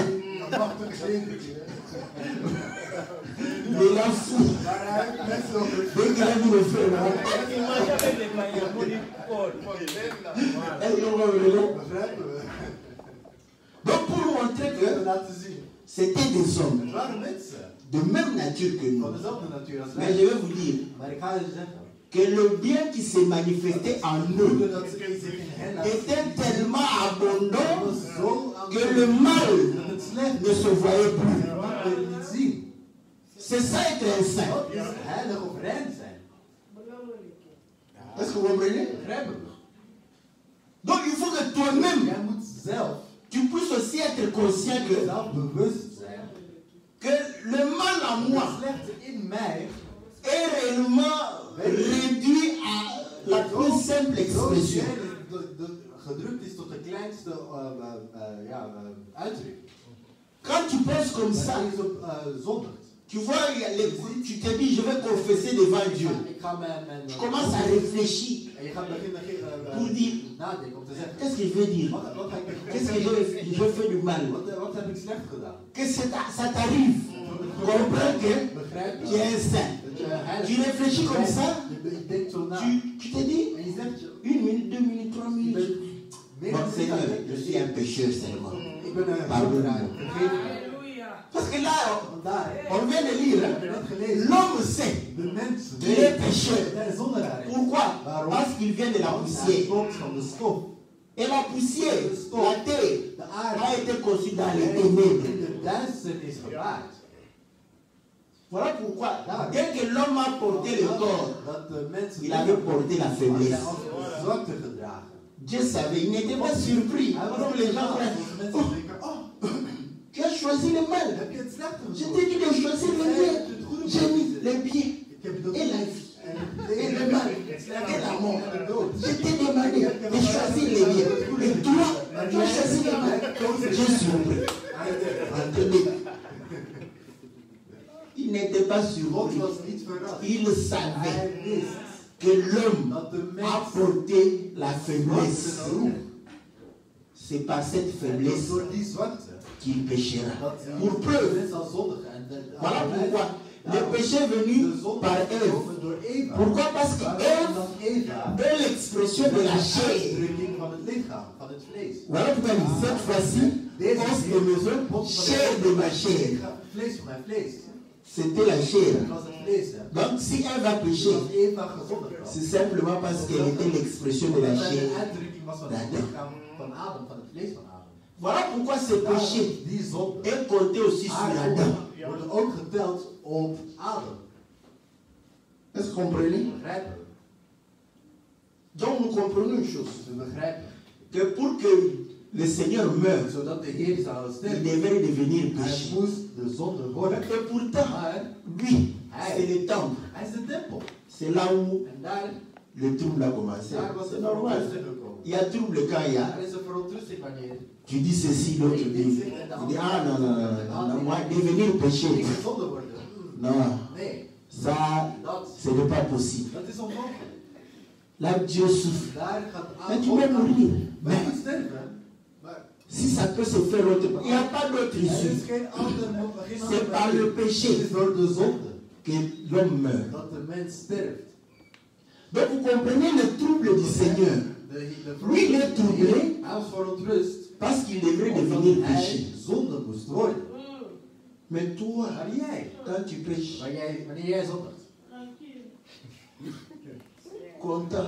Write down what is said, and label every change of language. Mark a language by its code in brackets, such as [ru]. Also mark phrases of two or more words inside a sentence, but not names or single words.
[nl] Dat mag toch zeker. [fr] Il est là fou. [nl] Maar hij heeft mensen op de [fr] Dès qu'il a vu le feu, là. Et on va le [nl] begrijpen we. [fr] Donc pour nous montrer [nl] We [fr] que [nl] laten zien. [fr] c'était des hommes [nl] Het waren mensen [fr] de même nature que [nl] van [fr] nous. [nl] dezelfde natuur als [fr] Mais je [nl] wij. [fr] vais vous dire [nl] Maar ik ga je zeggen, [fr] que le bien qui se manifestait en eux [nl] dat ze zich in hen laten [fr] était [nl] zien, [fr] tellement abondant [nl] was zo [fr] que le mal [nl] dat het slecht [fr] ne se voyait plus. [nl] mag je niet zien. [fr] C'est ça être un saint. [nl] Dat is heilig of rein zijn. [fr] Est-ce que vous comprenez? [nl] Begrijpen we? [fr] Donc il faut que toi-même, [nl] Jij moet zelf [fr] tu puisses aussi être conscient que [nl] bewust zijn. [fr] le mal en [nl] Het [fr] moi [nl] slechte in mij [fr] est réellement réduit à la plus simple expression. [nl] gedrukt is tot de kleinste uitdrukking. [fr] Quand tu penses comme ça, [nl] Dat is op zondigt. [fr] tu vois, tu te dis, je vais confesser devant Dieu. [nl] Ik ga mijn [fr] Tu commences à réfléchir [nl] en je gaat beginnen [fr] pour dire, [nl] nadenken om te zeggen. [fr] qu'est-ce que je veux dire? [nl] Wat ga ik [fr] Qu'est-ce que je fais du mal? [nl] Wat heb ik slecht gedaan? [fr] Que ça t'arrive. Comprends que [nl] Begrijp [fr] tu es un saint. Tu réfléchis comme ça, [nl] Je denkt zo na. [fr] tu te dis, [nl] En je zegt, [fr] 1 minute, 2 minutes, 3 minutes. Bon, Seigneur, je suis un pécheur seulement. [nl] ik ben een [fr] Pardonne-moi. [nl] vergeef mij. [fr] Parce que là, [nl] Vandaar, [fr] on vient de lire, [nl] we hebben net gelezen. [fr] l'homme sait [nl] De mens [fr] qu'il est pécheur. [nl] dat hij zondaar is. [fr] Pourquoi? [nl] Waarom? [fr] Parce qu'il vient de la [nl] Want hij [fr] poussière. [nl] komt van de stof. [fr] Et la poussière, la terre, [nl] De [fr] a [nl] aarde [fr] été conçue dans les [nl] in [fr] ténèbres. [nl] de duisternis gebaard. [fr] Voilà pourquoi, dès que l'homme a porté le corps, [nl] Dat de mensen [fr] il avait porté la [nl] als [fr] faiblesse. [nl] zwakte gedragen. [fr] Dieu savait, il n'était pas surpris. [nl] Hij was [fr] Comme les gens [nl] mensen [fr] disent, [nl] denken, oh, [fr] tu as choisi le mal. [nl] heb je het slechte [fr] Je [nl] gekozen? [fr] t'ai dit de choisir le bien. [nl] Het goede [fr] J'ai mis [nl] gekozen. [fr] le bien [nl] Ik heb het [fr] et la vie. [nl] en [fr] Et le mal et la mort. Je t'ai demandé de choisir le bien. Et toi, tu as choisi le mal. Dieu surpris. Entendez. Il n'était pas [nl] God [fr] surpris. [nl] was niet verrast. [fr] Il savait [nl] Hij wist [fr] que l'homme [nl] dat de [fr] a [nl] mens [fr] porté la [nl] zwakte [fr] faiblesse. [nl] droeg. [fr] C'est par cette [nl] En [fr] faiblesse [nl] door die zwakte [fr] qu'il péchera. [nl] dat [fr] Pour [nl] de [fr] preuve, [nl] mens zal zondigen. En [fr] voilà pourquoi le péché est venu [nl] de zonde [fr] par [nl] is [fr] Ève. [nl] gekomen door Eva. [fr] Pourquoi? Parce [nl] Waarom? [fr] qu'Ève [nl] Omdat Eva [fr] est l'expression de la chair. [nl] uitdrukking van het lichaam, van het vlees. [fr] Voilà pourquoi il dit, cette fois-ci, os de mes os, chair de ma chair. [nl] Vlees van mijn vlees. [fr] C'était la chair. [nl] Dat was het vlees. Hè. [fr] Donc si Ève a péché, [nl] Als Eva gezondigd was. [fr] c'est simplement parce qu'elle était l'expression de la [nl] Omdat het [fr] chair. [nl] een uitdrukking was van het lichaam van Adam, van het vlees van Adam. [fr] Voilà pourquoi ce péché [nl] Die zonde [fr] est compté aussi sur Adam. [nl] worden ook geteld op Adam. [fr] Est-ce que vous comprenez? [nl] Begrijpen we? [fr] Donc nous comprenons une chose. [nl] Dus we begrijpen. [fr] Que pour que le Seigneur meure, [nl] Zodat de Heer zou [fr] il [nl] sterven. [fr] devait devenir [nl] Hij [fr] péché. [nl] moest de zonde worden. [fr] Et pourtant, [nl] Maar [fr] lui, c'est le temple. [nl] hij is de tempel. [fr] C'est là où [nl] En daar [fr] le trouble a commencé. [nl] was [fr] C'est [nl] het [fr] normal. [nl] verontrusting gekomen. [fr] Il y a trouble quand il y a. [nl] Daar is een verontrusting wanneer [fr] Tu dis ceci, l'autre dit. Il dit, ah non, non, non, non, non, moi, devenir péché. [nl] ik gezonde worden. [fr] Non, [nl] Nee, [fr] ça, [nl] dat, [fr] ce n'est pas possible. [nl] dat is onmogelijk. [fr] Là, Dieu souffre. [nl] Daar gaat [fr] Mais tu peux mourir. [nl] Maar je [fr] Mais [nl] moet sterven. Maar [fr] si ça peut se faire autre part, il n'y a pas d'autre [nl] er is [fr] issue. [nl] geen andere [fr] C'est par le péché [nl] Het is door de zonde [fr] que l'homme meurt. [nl] dat de mens sterft. [fr] Donc vous comprenez le trouble du Seigneur. Lui, il est troublé [nl] Hij was verontrust. [fr] Parce qu'il devrait devenir péché. [nl] Zonde moest worden. [fr] Mais toi, [nl] Maar jij, [fr] quand tu prêches, [nl] wanneer jij zondigt, [fr] content.